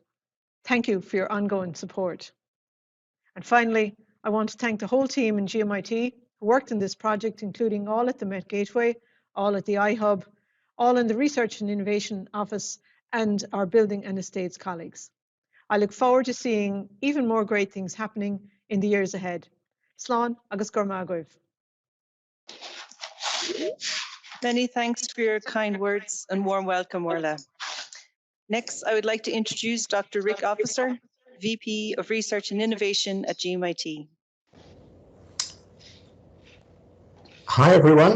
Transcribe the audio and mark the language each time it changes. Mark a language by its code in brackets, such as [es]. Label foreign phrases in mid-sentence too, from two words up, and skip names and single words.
[en] Thank you for your ongoing support. And finally, I want to thank the whole team in GMIT who worked in this project, including all at the Met Gateway, all at the iHub, all in the Research and Innovation Office, and our Building and Estates colleagues. I look forward to seeing even more great things happening in the years ahead. [ga] Slán agus Gormagov. [en] Many thanks for your kind words and warm welcome, Orla. Next, I would like to introduce Dr. Rick Officer, VP of Research and Innovation at GMIT. Hi, everyone.